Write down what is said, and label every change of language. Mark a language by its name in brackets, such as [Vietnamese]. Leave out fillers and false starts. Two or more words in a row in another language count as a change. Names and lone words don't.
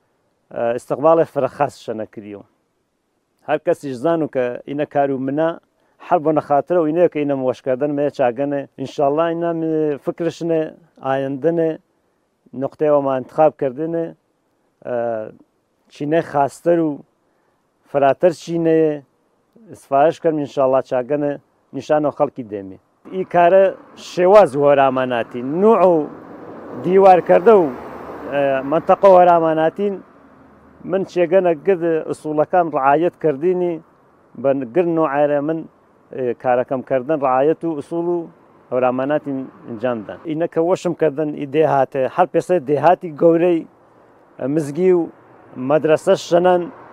[Gurani] ئستقباڵی فرەخاس شەنەکریەوە هەر کەسیش زان و کە ئینە کار و منە هەر بۆ نەخاترە و اینەیە کە ئینە وەشکردن مێ چاگەنێ ئینشاءالله ئینە فکرشنێ ئایندنێ نقطەیەوەمان انتخاب کردنێ چینە خاستەر و فراتر چینەیە سفارش کردم ئینشاءالله چاگەنە نیشانەوە خەڵکی دێمێ ئی کارە شێواز وەراماناتی نوع و دیوارکردە و منتەقە وەراماناتین من چێگەنە گرد ئوسوڵەکان ڕعایەت کردینی بە گرد نوعایرە من کارەکەمکردن ڕعایەت و ئوسوڵ و هەوراماناتی ئەنجامدان ئینە کە وەشم کردن ئی دێهاتێ هەر پێسە دێهاتی گەورەی مزگی و مەدرسە شەنەن